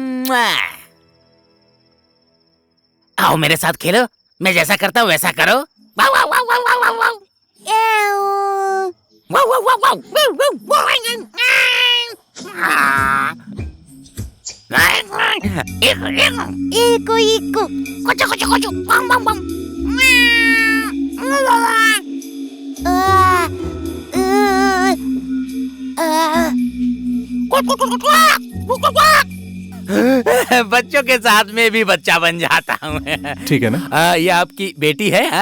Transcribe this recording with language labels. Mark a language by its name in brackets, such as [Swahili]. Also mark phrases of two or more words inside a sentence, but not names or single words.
[Hindi] आओ मेरे साथ खेलो, मैं जैसा करता हूँ वैसा करो। वाव वाव वाव वाव वाव वाव। वाव वाव वाव वाव। Iko, iko. Kocho kocho kocho. Bam bam bam. बच्चों के साथ में भी बच्चा बन जाता हूँ। ठीक है ना? ये आपकी बेटी है? हा?